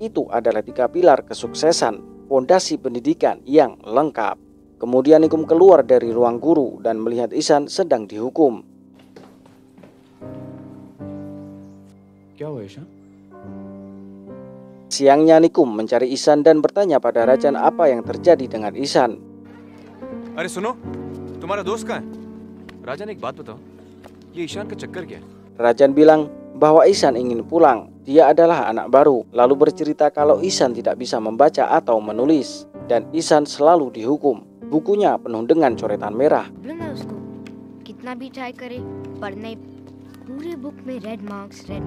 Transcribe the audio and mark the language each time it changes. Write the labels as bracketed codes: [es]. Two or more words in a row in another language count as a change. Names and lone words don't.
[id] Itu adalah 3 pilar kesuksesan, fondasi pendidikan yang lengkap. Kemudian Nikum keluar dari ruang guru dan melihat Ihsan sedang dihukum. Siangnya Nikum mencari Ihsan dan bertanya pada Rajan apa yang terjadi dengan Ihsan. [hi] अरे सुनो, तुम्हारा दोस्त कहाँ है? राजन एक बात बताओ, ये ईशान का चक्कर क्या है? [id] Rajan bilang bahwa Ihsan ingin pulang. Dia adalah anak baru. Lalu bercerita kalau Ihsan tidak bisa membaca atau menulis dan Ihsan selalu dihukum. Bukunya penuh dengan coretan merah. [hi] प्रॉब्लम है उसको, कितना भी ट्राई करे पढ़ने, पूरे बुक में [en] red marks.